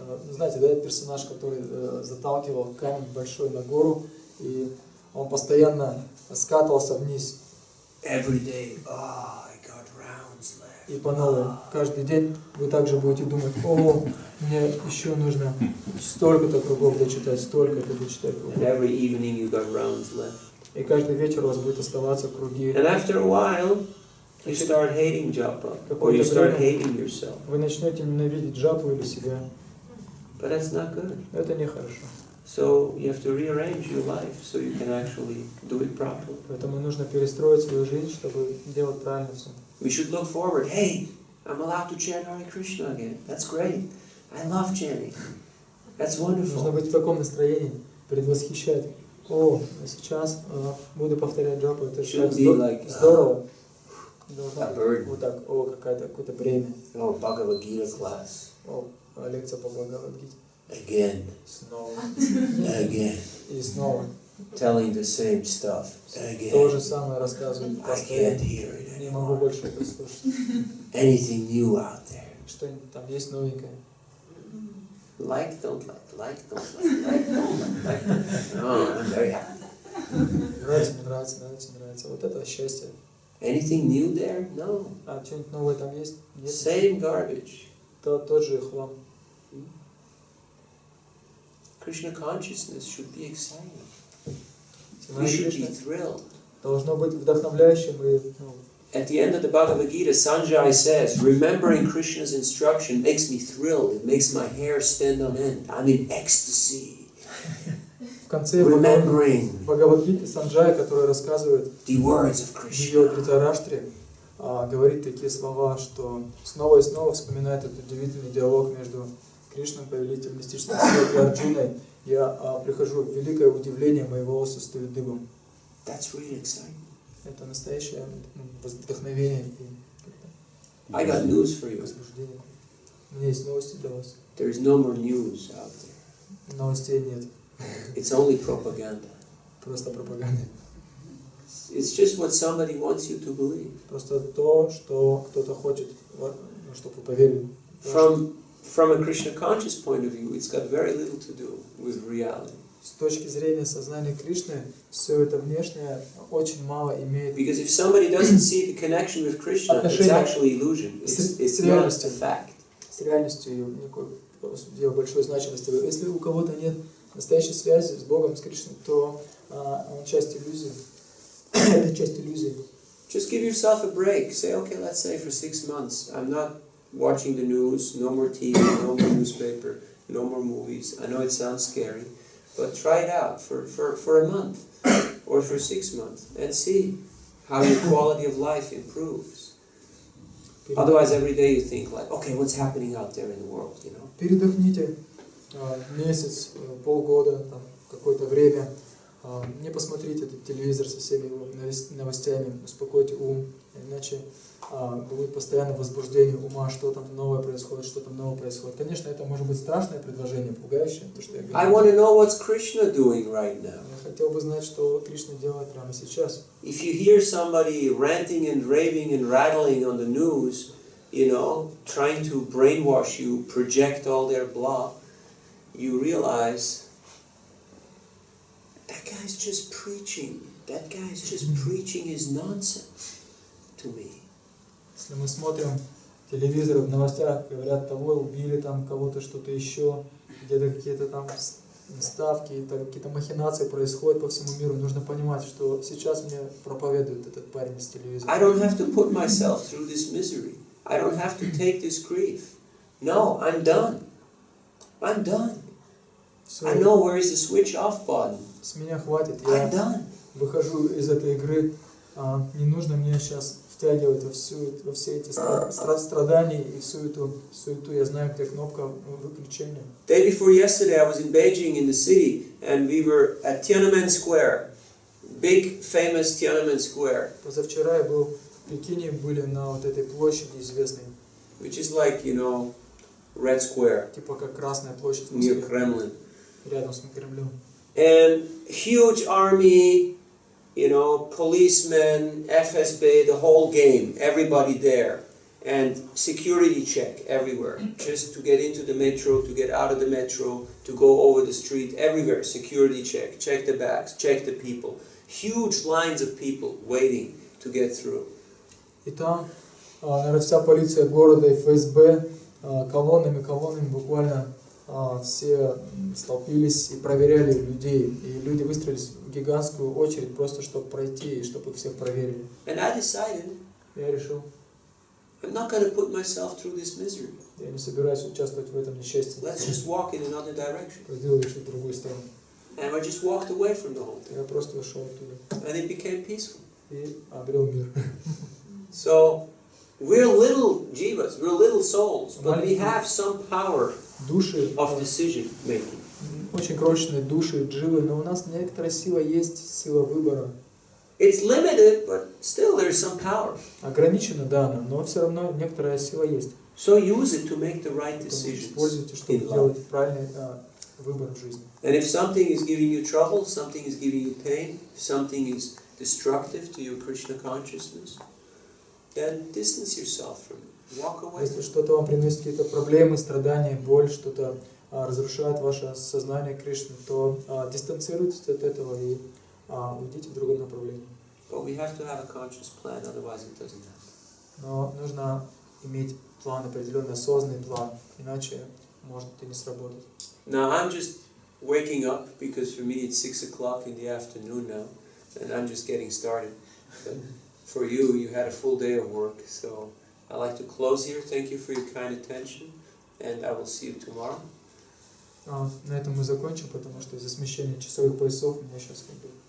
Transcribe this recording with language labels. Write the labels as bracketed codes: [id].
[ru] Знаете, да, это персонаж, который заталкивал камень большой на гору, и он постоянно скатывался вниз. [en] Every day, I got rounds left. [ru] И по новой. Каждый день вы также будете думать, о, мне еще нужно столько-то кругов дочитать, столько-то дочитать кругов. [en] And every evening you got rounds left. [ru] И каждый вечер у вас будет оставаться круги. [en] And after a while, you start hating japa, or you start hating yourself. [ru] Вы начнете ненавидеть джапу или себя. [en] But that's not good. [ru] Это нехорошо. [en] So you have to rearrange your life so you can actually do it properly. [ru] Поэтому нужно перестроить свою жизнь, чтобы делать правильно все. [en] We should look forward. Hey, I'm allowed to chant Hare Krishna again. That's great. I love chanting. That's [ru] Нужно [en] wonderful. [ru] быть в таком настроении, предвосхищать. О, сейчас буду повторять джапу, это же так здорово. Должно вот так, о, какое-то бремя. [en] Oh, Bhagavad Gita class. [ru] О, лекция по Бхагавад-гите. [en] Again. [ru] Снова. [en] Again. [ru] И снова. [en] Telling the same stuff. [ru] То [en] Again. [ru] же самое рассказывают [en] I can't [ru] постоянно. [en] hear it [ru] Не могу [en] anymore. [ru] больше это слушать. [en] Anything new out there. [ru] Что-нибудь там есть новенькое. [en] Like, don't like, like, don't like, don't like. Oh, I'm very happy. [ru] Нравится, не нравится, нравится, не нравится. Вот это счастье. [en] Anything new there? No. [ru] А что-нибудь новое там есть? Нет? [en] Same garbage. [ru] Тот же хлам. [en] Krishna consciousness should be exciting. We [ru] Знание [en] should be [ru] Кришны [en] thrilled. [ru] должно быть вдохновляющим и [en] At the end of the Bhagavad Gita, Sanjay says, remembering Krishna's instruction makes me thrilled. It makes my hair stand on end. I'm in ecstasy. [ru] в конце [en] Remembering [ru] Бхагавад-гиты Санджая, который рассказывает [en] the words of [ru] в [en] Krishna. [ru] Дритараштре, говорит такие слова, что снова и снова вспоминает этот удивительный диалог между Кришной, повелителем мистических сил, и Арджуной. Я прихожу в великое удивление, мои волосы встают дыбом. [en] That's really exciting. [ru] Это настоящее вдохновение и [en] I got news for you. [ru] возбуждение. У меня есть новости для вас. [en] There's no more news out there. [ru] Новостей нет, [en] It's only propaganda. [ru] просто пропаганда. [en] It's just what somebody wants you to believe. [ru] Просто то, что кто-то хочет, чтобы вы поверили. [en] From a Krishna conscious point of view, it's got very little to do with reality. [ru] С точки зрения сознания Кришны, все это внешнее очень мало имеет. [en] Because if somebody doesn't see the connection with Krishna, it's actually illusion. It's not a fact. [ru] С реальностью никакой большой значимости. Если у кого-то нет настоящей связи с Богом, с Кришной, то он часть иллюзии. Это часть иллюзии. [en] Just give yourself a break. Say, okay, let's say for 6 months, I'm not watching the news, no more TV, no more newspaper, no more movies. I know it sounds scary, but try it out for a month or for 6 months and see how your quality of life improves. Otherwise, every day you think like, okay, what's happening out there in the world, you know? [ru] Передохните месяц, полгода, там, какое-то время. Не посмотрите этот телевизор со всеми его новостями, успокойте ум, иначе будет постоянно возбуждение ума, что там новое происходит, что там новое происходит. Конечно, это может быть страшное предложение, пугающее, то, что я говорю. [en] I want to know what's Krishna doing right now. [ru] Я хотел бы знать, что Кришна делает прямо сейчас. [en] If you hear somebody ranting and raving and rattling on the news, you know, trying to brainwash you, project all their blah, you realize that guy's just preaching. That guy's just preaching his nonsense to me. [ru] Если мы смотрим телевизор, в новостях говорят, того убили, там кого-то, что-то еще, где-то какие-то там ставки, какие-то махинации происходят по всему миру, нужно понимать, что сейчас мне проповедует этот парень с телевизора. [en] I don't have to put myself through this misery. I don't have to take this grief. No, I'm done. I'm done. I know where is the switch off button. [ru] С меня хватит, [en] I'm done. [ru] Выхожу из этой игры, не нужно мне сейчас втягивать во все эти страдания и всю эту суету. Я знаю, где кнопка выключения. [en] Day before yesterday, I was in Beijing in the city, and we were at Tiananmen Square, big famous Tiananmen Square. [ru] Позавчера я был в Пекине, были на вот этой площади известной. [en] Which is like, you know, Red Square. [ru] Типа как Красная площадь в [en] Near [ru] Москве. [en] Kremlin. [ru] Рядом с Кремлем. [en] And huge army, you know, policemen, FSB, the whole game, everybody there. And security check everywhere. Just to get into the metro, to get out of the metro, to go over the street, everywhere. Security check. Check the bags, check the people. Huge lines of people waiting to get through. [ru] И там, наверное, вся полиция города и ФСБ колоннами буквально все столпились и проверяли людей. И люди выстроились в гигантскую очередь просто, чтобы пройти и чтобы их всех проверили. [en] And I decided, [ru] Я решил, [en] I'm not going to put myself through this misery. [ru] я не собираюсь участвовать в этом несчастье. [en] Let's just walk in another direction. [ru] Пойду лишь в другую сторону. [en] And I just walked away from the whole thing. [ru] Я просто ушел оттуда [en] And it became peaceful. [ru] и обрел мир. [en] So, we're little jivas, we're little souls, but we have some power [ru] Души, [en] of decision making. [ru] очень крошечные души, дживы, но у нас некоторая сила есть, сила выбора. [en] It's limited, but still there's some power. [ru] Ограничена, да, она, но все равно некоторая сила есть. [en] So use it to make the right decisions [ru] Используйте, чтобы [en] in life. [ru] делать правильный выбор в жизни. [en] And if something is giving you trouble, something is giving you pain, if something is destructive to your Krishna consciousness, then distance yourself from it. Walk away. [ru] Если что-то вам приносит какие-то проблемы, страдания, боль, что-то разрушает ваше сознание Кришны, то дистанцируйтесь от этого и уйдите в другом направлении. [en] But we have to have a conscious plan, otherwise it doesn't happen. [ru] Но нужно иметь план, определенный осознанный план, иначе может и не сработать. [en] Now I'm just waking up because for me it's 6 o'clock in the afternoon now, and I'm just getting started. But for you, you had a full day of work, so I'd like to close here. Thank you for your kind attention, and I will see you tomorrow. [ru] На этом мы закончим, потому что из-за смещения часовых поясов у меня сейчас как бы